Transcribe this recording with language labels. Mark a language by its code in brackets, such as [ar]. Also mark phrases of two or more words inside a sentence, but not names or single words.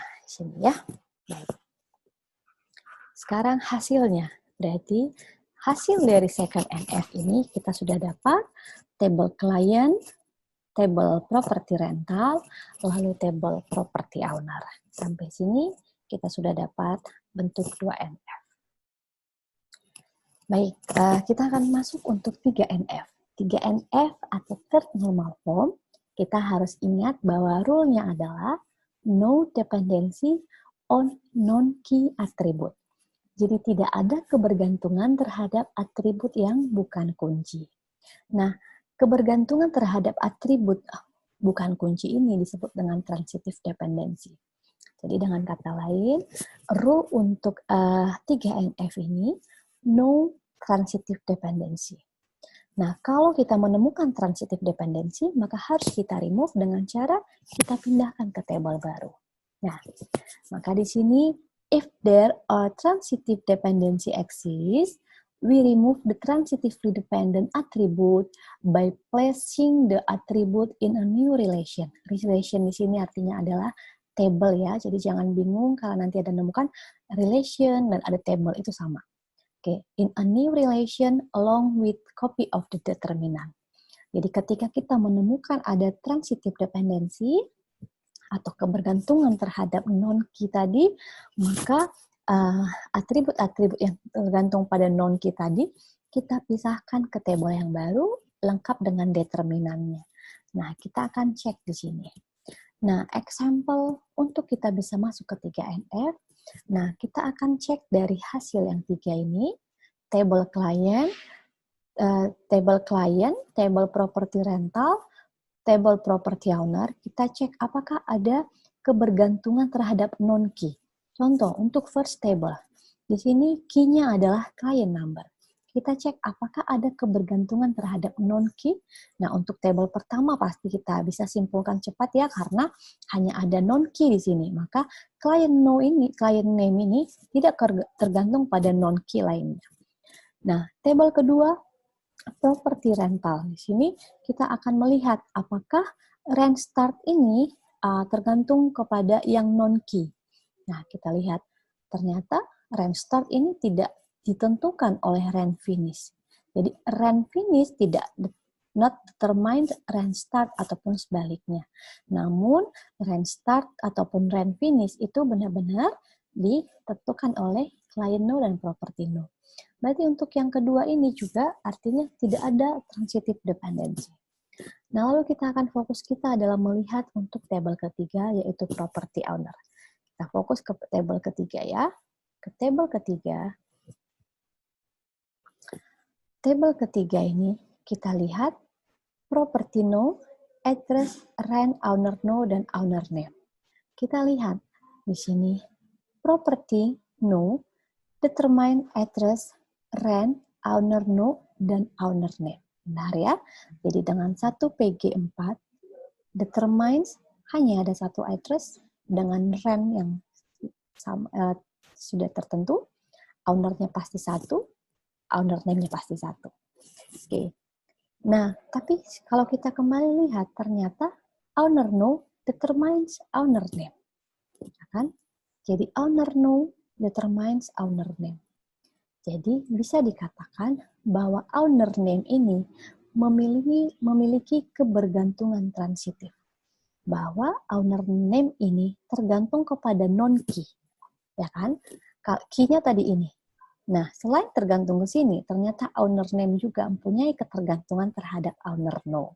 [id] Sini ya. Baik. Sekarang hasilnya, berarti hasil dari [en] second NF [id] ini kita sudah dapat [en] table client, table property rental, [id] lalu [en] table property owner. [id] Sampai sini kita sudah dapat bentuk 2NF. Baik, kita akan masuk untuk 3NF. 3NF atau [en] third normal form, [id] kita harus ingat bahwa rule-nya adalah [en] no dependency on non-key attribute. [id] Jadi tidak ada kebergantungan terhadap atribut yang bukan kunci. Nah, kebergantungan terhadap atribut bukan kunci ini disebut dengan [en] transitive dependency. [id] Jadi dengan kata lain, rule untuk 3NF ini [en] no transitive dependency. [id] Nah, kalau kita menemukan [en] transitive dependency, [id] maka harus kita remove dengan cara kita pindahkan ke table baru. Nah, maka di sini [en] if there are transitive dependency exists, we remove the transitively dependent attribute by placing the attribute in a new relation. [id] Relation di sini artinya adalah table ya, jadi jangan bingung kalau nanti ada menemukan relation dan ada table, itu sama. Oke, [en] in a new relation along with copy of the determinant. [id] Jadi ketika kita menemukan ada [en] transitive dependency [id] atau kebergantungan terhadap non-key tadi, maka atribut-atribut yang tergantung pada non-key tadi, kita pisahkan ke tabel yang baru, lengkap dengan determinannya. Nah, kita akan cek di sini. Nah, example untuk kita bisa masuk ke 3NF, nah kita akan cek dari hasil yang 3 ini, [en] table client, table property rental, table property owner, [id] kita cek apakah ada kebergantungan terhadap non-key. Contoh, untuk [en] first table, [id] di sini key-nya adalah [en] client number. [id] Kita cek apakah ada kebergantungan terhadap non-key. Nah, untuk table pertama pasti kita bisa simpulkan cepat ya, karena hanya ada non-key di sini. Maka [en] client name [id] ini tidak tergantung pada non-key lainnya. Nah, table kedua, [en] property rental. [id] Di sini kita akan melihat apakah [en] rent start [id] ini tergantung kepada yang non-key. Nah, kita lihat ternyata [en] rent start [id] ini tidak ditentukan oleh [en] rent finish. Jadi rent finish not determined rent start [id] ataupun sebaliknya. Namun [en] rent start [id] ataupun [en] rent finish [id] itu benar-benar ditentukan oleh [en] client no [id] dan [en] property no. [id] Berarti untuk yang kedua ini juga artinya tidak ada [en] transitive dependency. [id] Nah, lalu kita akan fokus kita adalah melihat untuk table ketiga, yaitu [en] property owner. [id] Kita fokus ke table ketiga ya. Ke table ketiga. Table ketiga ini kita lihat [en] property no, address, rent, owner no, dan owner name. [id] Kita lihat di sini [en] property no, determine address, rent, owner no, dan owner name. [id] Benar ya? Jadi dengan satu PG4, determines hanya ada satu address dengan rent yang sudah tertentu, owner-nya pasti satu, [en] owner name-nya [id] pasti satu. Oke. Nah, tapi kalau kita kembali lihat, ternyata [en] owner no determines owner name. [id] Ya kan? [en] Jadi owner no determines owner name. [id] Jadi bisa dikatakan bahwa [en] owner name [id] ini memiliki kebergantungan transitif. Bahwa [en] owner name [id] ini tergantung kepada non-key. Ya kan? Key-nya tadi ini. Nah, selain tergantung ke sini, ternyata [en] owner name [id] juga mempunyai ketergantungan terhadap [en] owner no.